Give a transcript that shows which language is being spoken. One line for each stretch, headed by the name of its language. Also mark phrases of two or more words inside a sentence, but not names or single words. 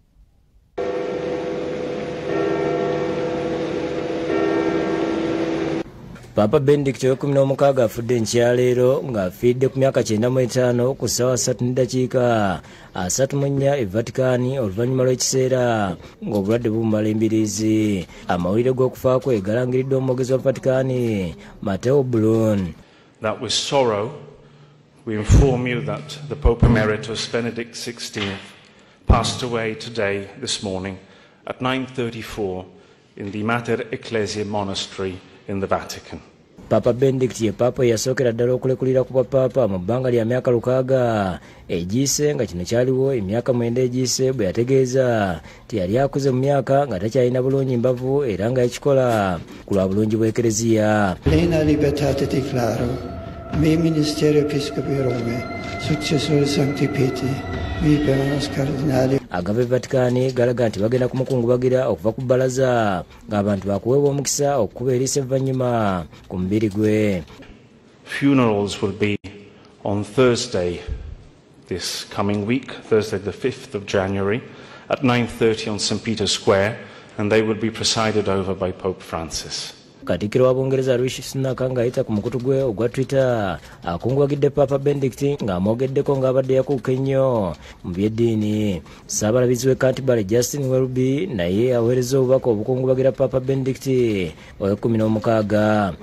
Ganda: Papa Benedict wa16 afudde nkyaleero ng'afiidde ku myaka 95 ku ssaawa 3:34 e Vatican oluvannyuma lw'ekiseera ng'obulwadde bumala embiriizi. Amawulire g'okufa kwe galangiriddwa omwogezi wa Vatican Matteo Bruni.
English: That with sorrow we inform you that the Pope Emeritus Benedict XVI passed away today, this morning, at 9:34 in the Mater Ecclesiae Monastery in the Vatican.
Ganda: Papa Benedict ye Papa yasookera ddala okulekulira ku bapapa mu bbanga lya myaka 6 egiyise nga kino kyaliwo emyaka 9 egiyise bwe yategeeza teyali akuze mu myaka nga takyalina bulungi mbavu era nga yakikola ku lwa bulungi bw'Ekereziya.
Latin: Plena libertate declaro, me ministero episcopi Rome, successore Sancti Petri, mi peronos cardinali.
Ganda: Agave Vatican galaga nti bagenda kumukungubagira okuva ku bbalaza ng'abantu bakuweebwa omukisa okukuba eriisa evvannyuma ku mubiri gwe.
English: Funerals will be on Thursday this coming week, Thursday the 5th of January, at 9:30 on St. Peter's Square, and they will be presided over by Pope Francis.
Ganda: Katikkiro wa Bungereza Rishi Sunak ng'ayita ku mukutu gwe ogwa Twitter akungubagidde Papa Benedict ng'amwogeddeko ng'abadde yakuuka ennyo mu by'eddiini. Ssaabalabizi w'e Canterbury Justin Welby naye aweereza obubaka obukungubagira Papa Benedict owe16.